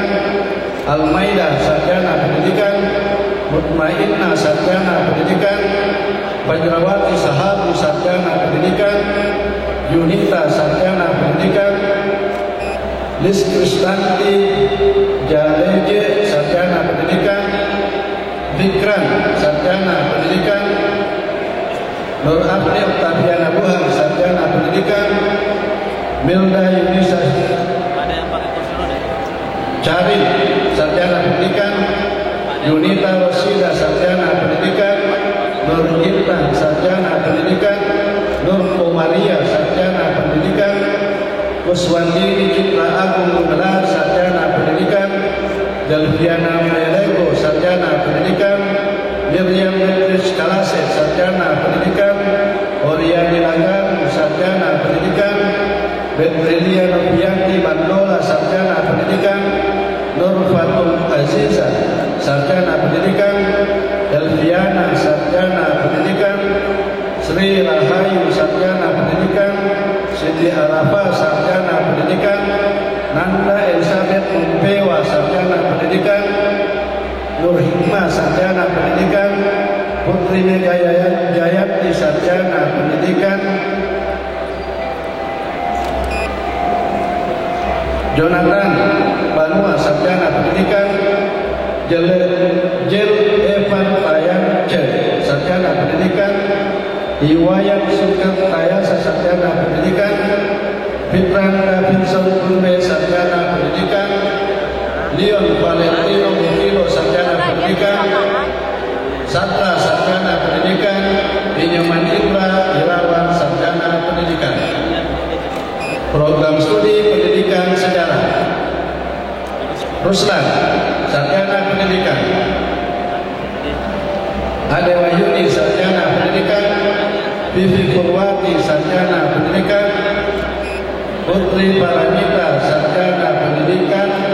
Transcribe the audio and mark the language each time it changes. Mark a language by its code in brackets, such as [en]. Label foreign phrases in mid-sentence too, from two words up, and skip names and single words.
[id] Almaida sarjana pendidikan, Mutmainnah sarjana pendidikan, Fajrawati Sahabu sarjana pendidikan, Yunita sarjana pendidikan, Lis Kristanti Jaleje sarjana pendidikan, Fikran sarjana pendidikan, Nur Abdi Oktaviana Buhan sarjana pendidikan, Milda Yunisa Cari sarjana pendidikan, Yunita Rosida sarjana pendidikan, Nur Intan sarjana pendidikan, Nur Komaria sarjana pendidikan, Kuswandini Citra Agung Gumelar sarjana pendidikan, Delviana Melego sarjana pendidikan, Miriam Beatrice Kalase sarjana pendidikan, Oriani Lagan sarjana pendidikan, Betrilia Novianti Mandola sarjana pendidikan, Nur Fatul Aziza sarjana pendidikan, Delviana sarjana pendidikan, Sri Rahayu sarjana pendidikan, Siti Arafah sarjana pendidikan, Nanda Elizabeth Mumpewa sarjana pendidikan, Nur Hikmah sarjana pendidikan, Putri Megaya Jayati sarjana pendidikan, Jonathan Banua sarjana pendidikan, Jel Evan Tayance sarjana pendidikan, Iwayat Sukartayasa sarjana pendidikan, Fitran Davidson Kumbe sarjana pendidikan, Leon Valentino Mukilo sarjana pendidikan, Satra sarjana pendidikan, Inyoman Indra Irawan sarjana pendidikan. Program studi pendidikan sejarah, Ruslan sarjana pendidikan, Ade Wahyuni sarjana pendidikan, Vivi Purwati sarjana pendidikan, Putri Paramita, sarjana pendidikan.